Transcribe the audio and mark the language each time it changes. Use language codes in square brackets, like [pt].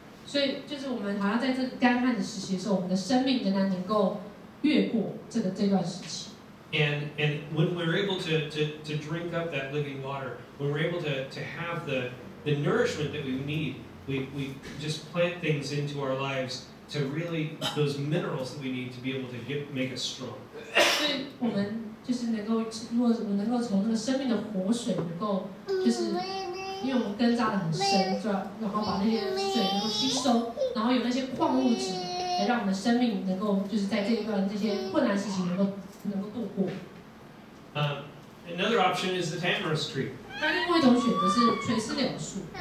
[zh] 所以就是我们好像在这个干旱的时期的时候，我们的生命仍然能够越过这段时期。 [en] And when we're able to drink up that living water, when we're able to have the nourishment that we need, we just plant things into our lives to really those minerals that we need to be able to make us strong. [zh] 所以我们就是能够，如果我们能够从那个生命的活水，能够就是因为我们根扎得很深，就然后把那些水能够吸收，然后有那些矿物质，来让我们的生命能够就是在这一段这些困难时期能够度过。 [en] Another option is the tamarisk tree. [zh] 那另外一种选择是垂丝柳树。